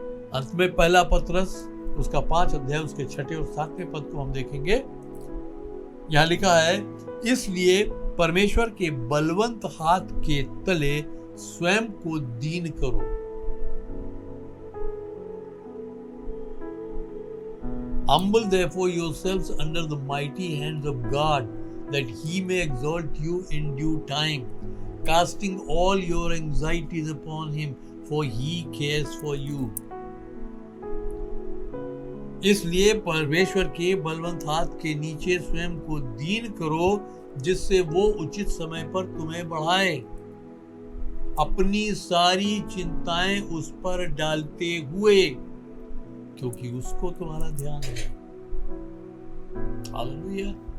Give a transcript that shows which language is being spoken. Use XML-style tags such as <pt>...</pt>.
<hi>अंत में पहला पत्रस उसका 5 अध्याय उसके 6 और 7वें पद को हम देखेंगे। यहां लिखा है, इसलिए परमेश्वर के बलवंत हाथ के तले स्वयं को दीन करो।</hi> <en>Humble therefore yourselves under the mighty hands of God, that he may exalt you in due time, casting all your anxieties upon him, for he cares for you.</en> <hi>इसलिए परमेश्वर के बलवंत हाथ के नीचे स्वयं को दीन करो, जिससे वो उचित समय पर तुम्हें बढ़ाए। अपनी सारी चिंताएं उस पर डालते हुए, क्योंकि उसको तुम्हारा ध्यान है। हालेलुया।</hi>